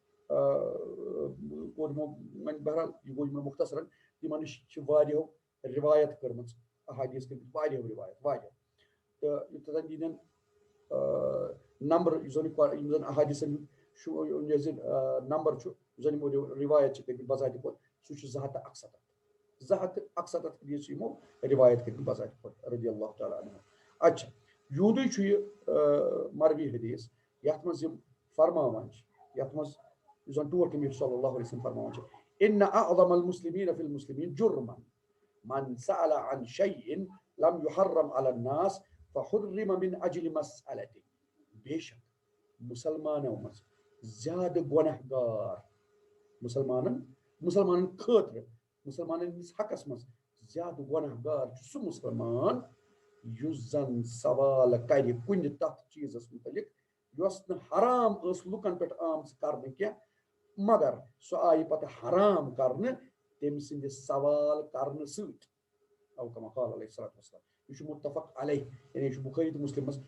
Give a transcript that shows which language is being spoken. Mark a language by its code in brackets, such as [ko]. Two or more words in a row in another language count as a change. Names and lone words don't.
[ks] کوٚر یِمو وۄنۍ بہرحال یہِ گوٚو یِمن مختصرن، یِمن نِش چھِ واریاہو روایت کٔرمٕژ، احادیث کٔرمٕتۍ واریاہو واریاہ، تہٕ یوٚتتھ زن یِہنٛدٮ۪ن نمبر یُس زن یِم زن احادیثن ہُنٛد نمبر چھُ، یُس زن یِمو روایت چھِ کٔرمٕتۍ بذاتِ خۄد، سُہ چھُ 261 حدیث چھِ یِمو روایت کٔرمٕتۍ بذاتِ خۄد رضی اللہ تعالیٰ عنہ۔ اچھا یوٗدُے چھُ یہِ مروی حدیث یتھ منٛز یِم فرماوان چھِ، یتھ منٛز یُس زن ٹوٹھ نبی صلی اللہ علیہ وسلم فرماوان چھِ، [ar] ان اعظم المسلمین فی المسلمین جرما من سأل عن شيء لم يحرم على الناس فحرم من اجل مسألته، [ks] بے شک مسلمانو منٛز زیادٕ گۄناہ گار، مسلمانن خٲطرٕ مسلمانن ہٕنٛدِس حقس منٛز زیادٕ گۄناہ گار چھُ سُہ مسلمان یُس زن سوال کرِ کُنہِ تتھ چیٖزس متعلق یۄس نہٕ حرام ٲس لُکن پٮ۪ٹھ آمٕژ کرنہٕ کینٛہہ، مگر سۄ آیہِ پتہٕ حرام کرنہٕ تٔمۍ سٕنٛدِ سوال کرنہٕ سۭتۍ، [ar] او کما قال علیہ الصلوۃ والسلام، [ks] یہ چھُ [ar] متفق علیہ، [ks] یعنی یہ چھُ بخاری تہٕ مسلم منٛز،